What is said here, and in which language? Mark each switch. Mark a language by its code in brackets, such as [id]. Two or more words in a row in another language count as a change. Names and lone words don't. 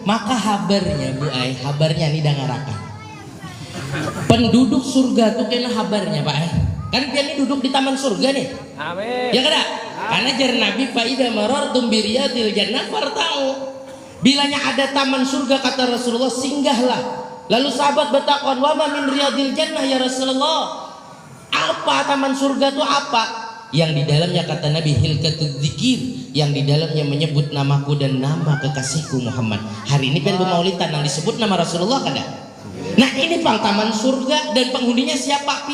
[bjn] Maka habarnya Bu Ai, habarnya nih dangarakan. Penduduk surga tuh kena habarnya Pak Ai. Kan dia nih duduk di taman surga nih. Amin. Ya kada? Karena jar Nabi [ar] faida marartum bi riyadil jannah fartau. [bjn] Bilanya ada taman surga kata Rasulullah singgahlah. Lalu sahabat bertakon, [ar] "Wa ma min riyadil jannah ya Rasulullah?" [bjn] Apa taman surga itu apa? Yang di dalamnya kata Nabi [ar] hilkatul dzikir, [bjn] yang di dalamnya menyebut namaku dan nama kekasihku Muhammad. Hari ini kan bermaulidan yang disebut nama Rasulullah kada? Nah ini pang taman surga dan penghuninya siapa?